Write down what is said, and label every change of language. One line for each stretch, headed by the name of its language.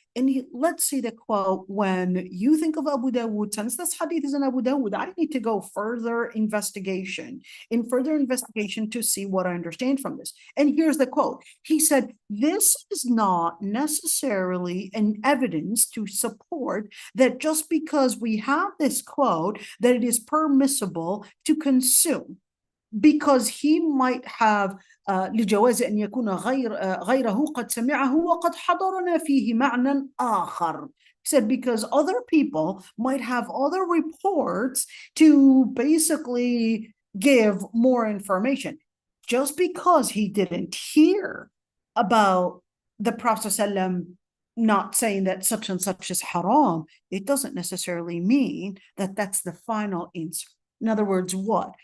English: And let's see the quote. When you think of Abu Dawood, since this hadith is in Abu Dawood, I need to go further investigation to see what I understand from this. And here's the quote. He said, this is not necessarily an evidence to support that just because we have this quote, that it is permissible to consume. Because he might have
Arabic: لجواز أن يكون غيره قد سمعه وقد حضرنا فيه معنى آخر.
English: He said because other people might have other reports to basically give more information. Just because he didn't hear about the Prophet ﷺ not saying that such and such is haram, it doesn't necessarily mean that that's the final answer. In other words, what?